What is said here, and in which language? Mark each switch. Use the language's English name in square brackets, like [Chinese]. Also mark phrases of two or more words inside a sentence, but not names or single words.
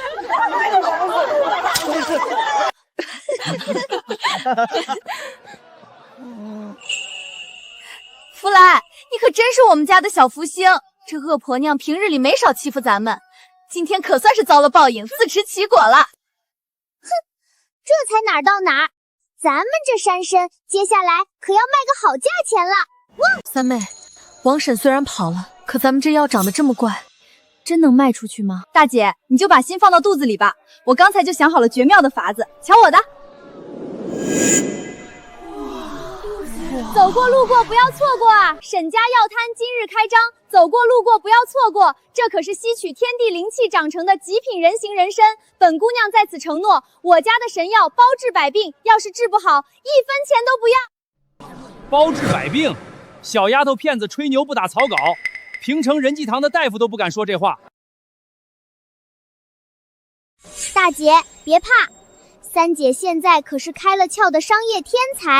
[Chinese] 弗萊，你可真是我們家的小福星。這惡婆娘平日裡沒少欺負咱們，今天可算是遭了報應，自食其果了。哼，這才哪兒到哪兒，咱們這山參接下來可要賣個好價錢了。三妹，王嬸雖然跑了，可咱們這藥長得這麼怪，真能賣出去嗎？大姐，你就把心放到肚子裡吧，我剛才就想好了絕妙的法子，瞧我的！走過路過不要錯過啊！沈家藥攤今日開張，走過路過不要錯過，這可是吸取天地靈氣長成的極品人形人參。本姑娘在此承諾，我家的神藥包治百病，要是治不好，1分錢都不要。包治百病？小丫頭片子吹牛不打草稿，平城仁濟堂的大夫都不敢說這話。大姐別怕，三姐現在可是開了竅的商業天才。